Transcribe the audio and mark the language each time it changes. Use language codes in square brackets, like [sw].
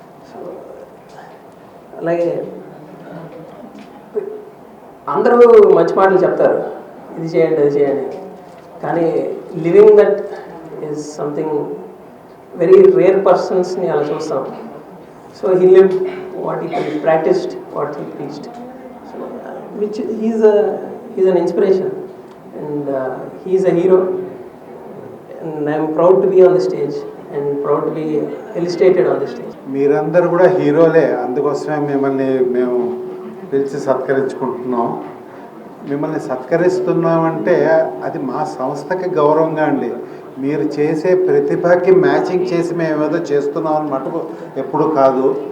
[te] So అలాగే అందరూ మంచి మాటలు చెప్తారు, ఇది చేయండి అది చేయండి, కానీ [en] living that is something very rare [te] పర్సన్స్ని అలా చూస్తాం. [en] So he lived what he practised, what he preached. So which he's an inspiration and he's a hero and I'm proud to be on the stage and proud to be illustrated on the stage. [te] మీరందరూ కూడా హీరోలే, అందుకోసమే మిమ్మల్ని మేము పిలిచి సత్కరించుకుంటున్నాం. మిమ్మల్ని సత్కరిస్తున్నామంటే అది మా సంస్థకి గౌరవంగా అండి. మీరు చేసే ప్రతిభకి మ్యాచింగ్ చేసి మేము ఏదో చేస్తున్నాం అని మటుకు ఎప్పుడు కాదు.